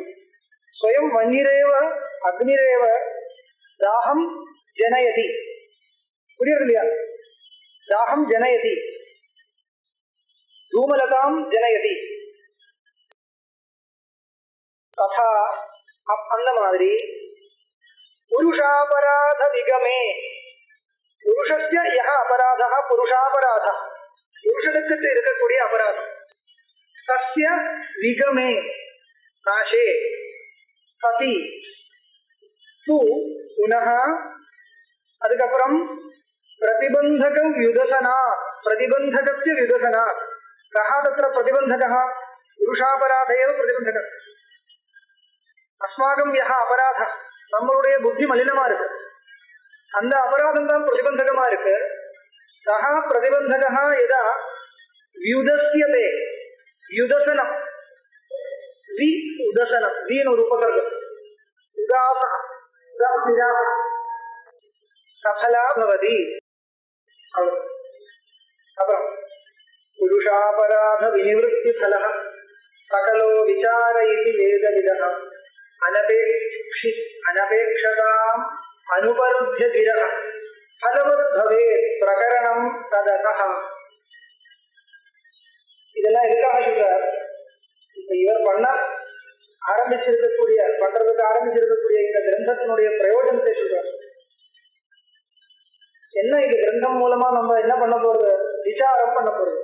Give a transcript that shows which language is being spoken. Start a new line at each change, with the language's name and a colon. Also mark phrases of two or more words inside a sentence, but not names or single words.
Sanskrit: स्वयं वह्निरेव अग्निरेव दाहं जनयति.
Tamil: पुरियदिल्लैया?
Sanskrit: दाहं जनयति, धूमलतां जनयति. तथा
Tamil: அந்த மாதிரி
Sanskrit: पुरुषापराध विगमे पुरुषस्य यः अपराधः पुरुषापराधः पुरुषदत्तते
Tamil: இருக்கக்கூடிய அபராதம்
Sanskrit: तस्य विगमे नाशे सति तु पुनः அதுக்கப்புறம் प्रतिबन्धक व्युदसना प्रतिबन्धकस्य व्युदसना कः तत्र प्रतिबन्धकः? पुरुषापराध एव प्रतिबन्धकः. अस्माकं यः अपराधः
Tamil: நம்மளுடைய புத்தி மலினமா இருக்கு, அந்த அபராதம் தான் பிரதிபந்தகமா இருக்கு.
Sanskrit: सह प्रतिबन्धकः यदा व्युदस्यते युदसनम वि उदसनम वीन और उपसर्ग उदासः सफला भवति. अपर पुरुषापराध विनिवृत्ति फलः सकलो विचार इति वेदविदः अनपेक्षताम् अनुपरुध्य गिरः फलवत् भवेत् प्रकरणं तदतः.
Tamil: இதெல்லாம் எதுக்காக சொல்றார்? இப்ப இவர் பண்றதுக்கு ஆரம்பிச்சிருக்கக்கூடிய இந்த கிரந்தத்தினுடைய பிரயோஜனத்தை சொல்றார். என்ன இது கிரந்தம் மூலமா நம்ம என்ன பண்ண போறது? விசாரம் பண்ண போறது.